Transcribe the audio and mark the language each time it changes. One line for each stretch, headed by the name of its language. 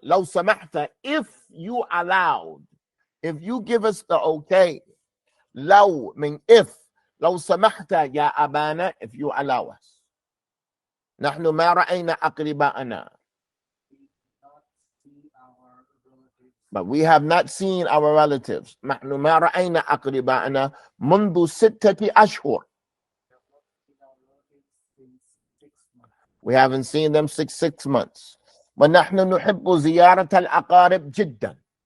Arabic: Law samahta,
English: if you allowed. If you give us the okay. Law, mean if.
Arabic: Law samahta, ya abana,
English: if you allow us.
Arabic: نحن ما رأينا أقرباءنا.
English: But we have not seen our relatives.
Arabic: نحن ما رأينا أقرباءنا منذ 6 أشهر.
English: We haven't seen them six months.
Arabic: ونحن نحب زيارة الأقارب جدا.